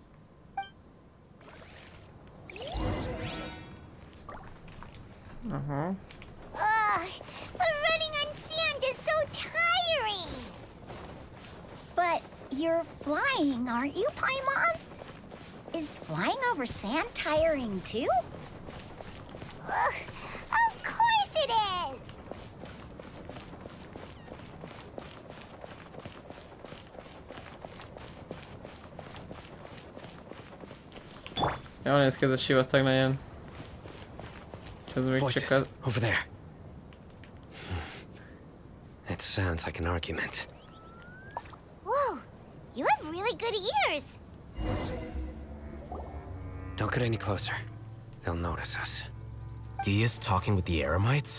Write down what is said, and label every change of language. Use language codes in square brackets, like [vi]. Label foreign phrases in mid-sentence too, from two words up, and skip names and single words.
[en] Ugh, but running on sand is so tiring. But you're flying, aren't you, Paimon? Is flying over sand tiring too? Ugh, of course it is. [hu] Jól néz ki ez a sivatag nagyon. Ez még csak [en] Voices, [hu] a... [en] over there. It sounds like an argument. Whoa, you have really good ears. Don't get any closer. They'll notice us. Dia's talking with the Eremites?